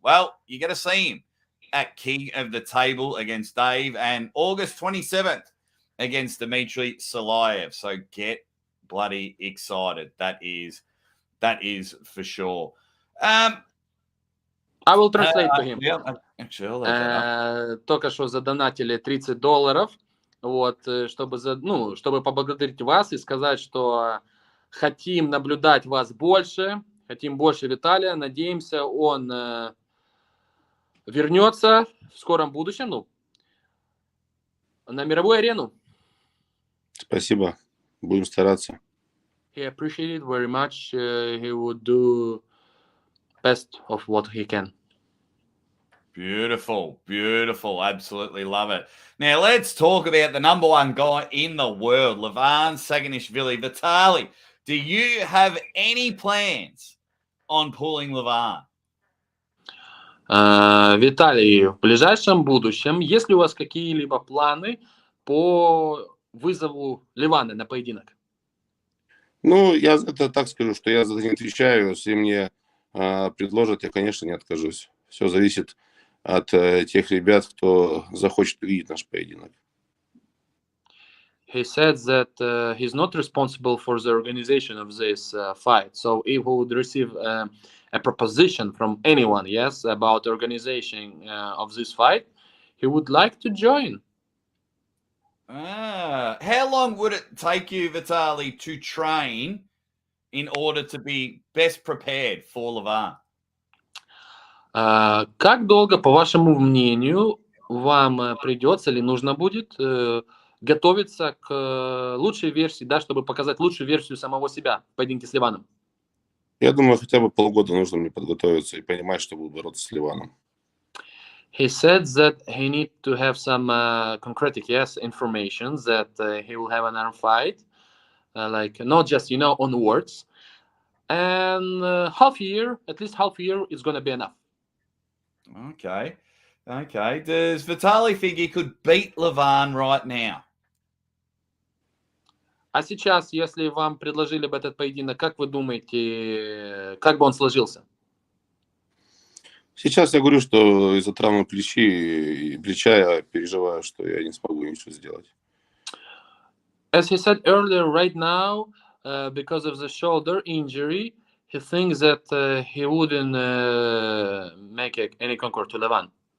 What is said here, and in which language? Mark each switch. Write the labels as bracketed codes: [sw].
[en] Well, you got to see him at King of the Table against Dave, and August 27th. Against Dmitry Cyplenkov. So get bloody excited. That is for sure. I will translate to him. Yeah, actually, I'll look that up. [ru] Только что задонатили $30, вот, чтобы поблагодарить вас и сказать, что хотим наблюдать вас больше, хотим больше Виталия, надеемся, он вернется в скором будущем, на мировую арену. Спасибо. Будем стараться. [en] He appreciated very much. He would do best of what he can. Beautiful. Absolutely love it. Now let's talk about the number one guy in the world, Levan Saginishvili. Vitaly, do you have any plans on pulling Levan? [ru] Виталий, в ближайшем будущем, есть ли у вас какие-либо планы по вызову Левана на поединок? Ну, я это так скажу, что я за это не отвечаю. Если мне предложат, я, конечно, не откажусь. Все зависит от тех ребят, кто захочет увидеть наш поединок. [en] He said that he's not responsible for the organization of this fight. So if he would receive a proposition from anyone, yes, about organization of this fight, he would like to join. How long would it take you, Vitaly, to train in order to be best prepared for Levan? [ru] Как долго, по вашему мнению, вам придется или нужно будет готовиться к лучшей версии, да, чтобы показать лучшую версию самого себя в поединке с Леваном? Я думаю, хотя бы полгода нужно мне подготовиться и понимать, что буду бороться с Ливаном. [en] He said that he need to have some concrete, yes, information that he will have an arm fight, like not just, on words. And at least half year is going to be enough. Okay. Does Vitaly think he could beat Levan right now? [ru] А сейчас, если вам предложили бы этот поединок, как вы думаете, как бы он сложился? Сейчас я говорю, что из-за травмы плеча я переживаю, что я не смогу ничего сделать. [en] As he said earlier, right now, because of the shoulder injury, he thinks that he wouldn't make any conquer to Levan.